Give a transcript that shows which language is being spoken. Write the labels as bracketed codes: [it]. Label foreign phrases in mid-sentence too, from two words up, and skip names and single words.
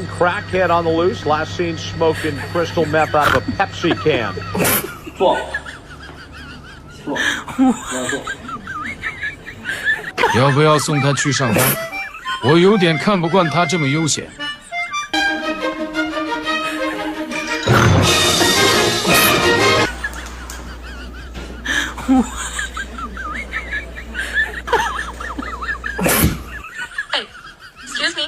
[en] Crackhead on the loose. Last seen smoking crystal meth out of a Pepsi can. [zh] 坐。坐。要不要送他去上班？我有点看不惯他这么悠闲。 [en] Hey, excuse me.